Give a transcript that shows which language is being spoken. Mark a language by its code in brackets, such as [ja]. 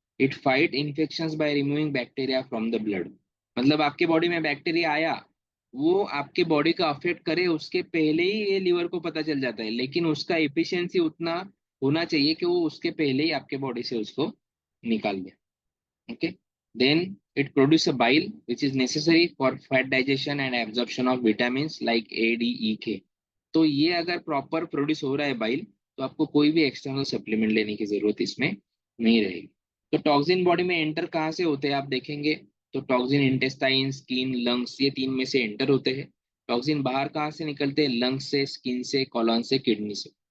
[en] It fight infections by removing bacteria from the blood. [hi] मतलब आपके body में bacteria आया, वो आपके बॉडी का अफेक्ट करे उसके पहले ही ये लीवर को पता चल जाता है, लेकिन उसका एफिशिएंसी उतना होना चाहिए कि वो उसके पहले ही आपके बॉडी से उसको निकाल दे, okay. [en] Then it produce a bile which is necessary for fat digestion and absorption of vitamins like A, D, E, K। [hi] तो ये अगर प्रॉपर प्रोड्यूस हो रहा है बाइल, तो आपको कोई भी एक्सटर्नल सप्लीमेंट लेने की जरूरत इसमें नहीं रहेगी। तो टॉक्सिन बॉडी में एंटर कहाँ से होते हैं आप देखेंगे, तो टॉक्सिन इंटेस्टाइन, स्किन, लंग्स, ये 3 में से एंटर होते हैं। टॉक्सिन बाहर कहाँ से निकलते हैं, लंग्स से, स्किन से, कॉलन से, किडनी से।